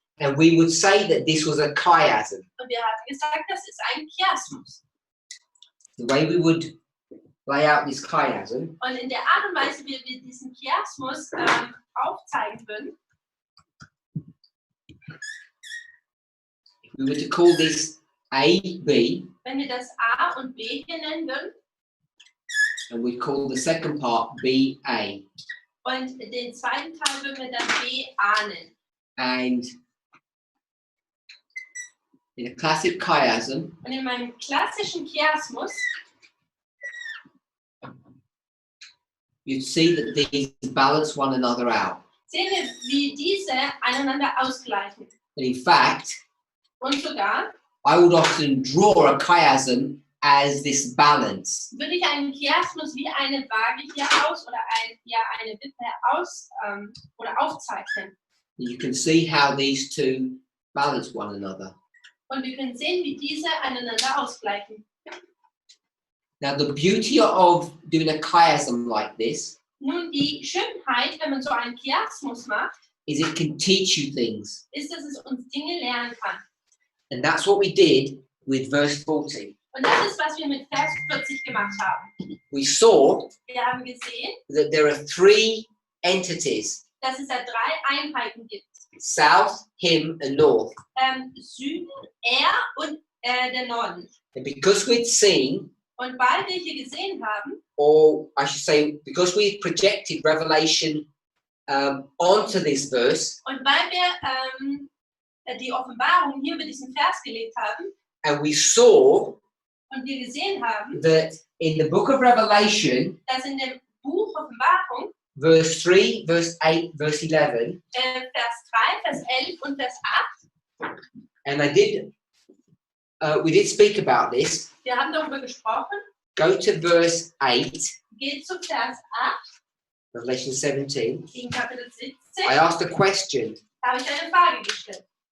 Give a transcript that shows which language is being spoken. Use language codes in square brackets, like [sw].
[en] and we would say that this was a chiasm. [de] und wir haben gesagt, das ist ein Chiasmus. [en] The way we would lay out this chiasm [de] Und in der Art und Weise, wie wir diesen Chiasmus aufzeigen würden, [en] if we were to call this A, B, [de] wenn wir das A und B hier nennen würden [en] and we call the second part B, A. [de] und den zweiten Teil würden wir dann B, A nennen. [en] And in a classic chiasm, [de] Und in meinem klassischen Chiasmus [en] you'd see that these balance one another out. [de] sehen wir, wie diese einander ausgleichen. [en] And in fact, [de] Und sogar [en] I would often draw a chiasm as this balance. [de] würde ich einen Chiasmus wie eine Waage hier aus oder eine Wippe aus oder aufzeichnen. [en] You can see how these two balance one another. [de] Und wir können sehen, wie diese aneinander ausgleichen. [en] Now, the beauty of doing a chiasm like this [de] Nun, die Schönheit, wenn man so einen Chiasmus macht, [en] is it can teach you things. [de] ist, dass es uns Dinge lernen kann. [en] And that's what we did with verse 40. [de] Und das ist, was wir mit Vers 40 gemacht haben. [en] We saw [de] Wir haben gesehen, [en] that there are three entities, [de] dass es da 3 Einheiten gibt. [en] south, him, and north. [de] Süden, und der Norden. [en] And because we'd seen, [de] Und weil wir hier gesehen haben, [en] or I should say, because we projected Revelation onto this verse, [de] und weil wir die Offenbarung hier mit diesem Vers gelegt haben, [en] and we saw [de] und wir gesehen haben, [en] that in the book of Revelation, [de] dass in dem Buch Offenbarung, [en] verse 3, verse 8, verse 11, [de] Vers 3, Vers 11 und Vers 8, [en] and we did speak about this. [de] wir haben darüber gesprochen, [en] Go to verse 8, [de] geht zu Vers 8, [en] Revelation 17. [de] in Kapitel 17, [en] I asked a question. [de] habe ich eine Frage gestellt.